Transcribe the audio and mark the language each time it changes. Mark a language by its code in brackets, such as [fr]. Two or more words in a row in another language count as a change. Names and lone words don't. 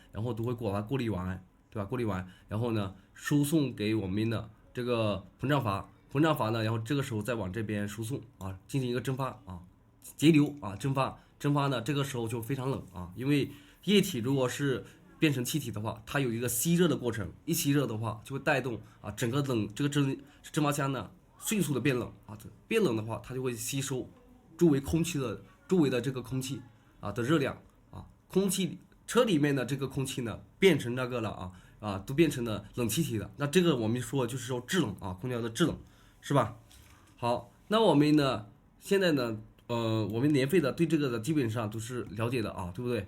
[zh] 然後都会把它過濾完，對吧？過濾完然後呢輸送給我們的這個膨脹閥呢，然後這個時候再往這邊輸送進行一個蒸發節流蒸發呢這個時候就非常冷因為液體如果是變成气体的話，它有一個吸熱的過程，一吸热的话就会带动整个这个蒸发箱呢迅速的变冷变冷的话它就会吸收周围的这个空气的热量空气车里面的这个空气呢变成那个了都变成了冷气体的，那这个我们说就是说制冷空调的制冷是吧？好，那我们呢現在呢，我們年費的對這個的基本上都是了解的啊，對不對？